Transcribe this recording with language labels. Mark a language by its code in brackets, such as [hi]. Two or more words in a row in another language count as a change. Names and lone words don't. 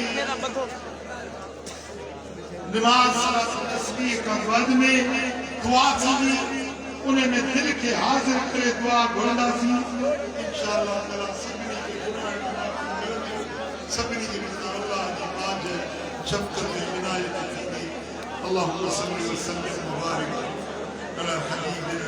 [sd] नमाज़ तस्बीह खां बाद में दुआ थींदी उन में दिलि खे हाज़िर करे दुआ घुरंदासीं [ar] إن شاء الله تعالى [sd] सभिनी खे अल्लाह जी पाक शफ़क़त में इनायत थींदी [ar] اللهم صل وسلم وبارك على حبيب